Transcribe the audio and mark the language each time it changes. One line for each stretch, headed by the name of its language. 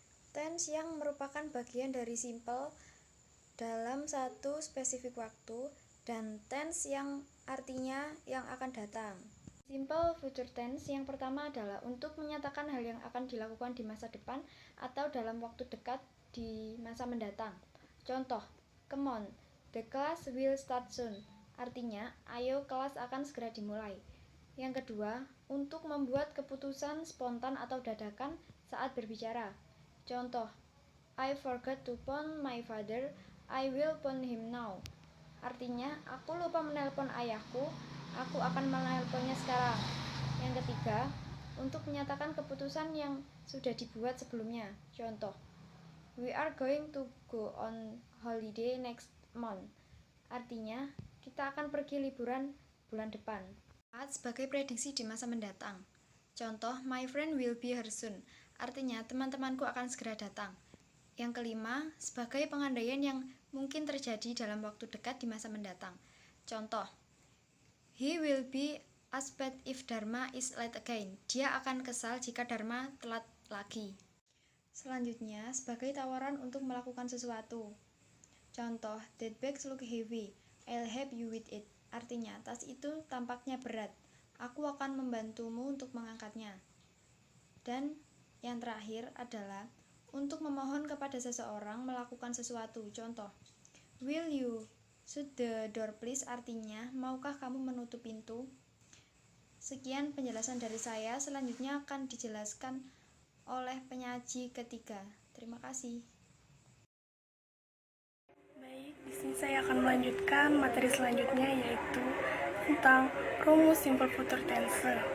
Indonesian: Tense yang merupakan bagian dari simple dalam satu spesifik waktu dan tense yang artinya yang akan datang. Simple future tense yang pertama adalah untuk menyatakan hal yang akan dilakukan di masa depan atau dalam waktu dekat di masa mendatang. Contoh,
English: come on, the class will start soon.
Indonesian: Artinya, ayo kelas akan segera dimulai. Yang kedua, untuk membuat keputusan spontan atau dadakan saat berbicara. Contoh,
English: I forgot to phone my father, I will phone him now.
Indonesian: Artinya, aku lupa menelpon ayahku, aku akan menelponnya sekarang. Yang ketiga, untuk menyatakan keputusan yang sudah dibuat sebelumnya. Contoh,
English: we are going to go on holiday next month.
Indonesian: Artinya, kita akan pergi liburan bulan depan. Sebagai prediksi di masa mendatang. Contoh,
English: my friend will be here soon.
Indonesian: Artinya, teman-temanku akan segera datang. Yang kelima, sebagai pengandaian yang mungkin terjadi dalam waktu dekat di masa mendatang. Contoh,
English: he will be upset if Dharma is late again.
Indonesian: Dia akan kesal jika Dharma telat lagi. Selanjutnya, sebagai tawaran untuk melakukan sesuatu. Contoh,
English: that bag look heavy. I'll help you with it.
Indonesian: Artinya, tas itu tampaknya berat. Aku akan membantumu untuk mengangkatnya. Dan yang terakhir adalah untuk memohon kepada seseorang melakukan sesuatu. Contoh,
English: will you shut the door please?
Indonesian: Artinya, maukah kamu menutup pintu? Sekian penjelasan dari saya. Selanjutnya akan dijelaskan oleh penyaji ketiga. Terima kasih. Baik, di sini saya akan melanjutkan materi selanjutnya, yaitu tentang rumus simple future tense.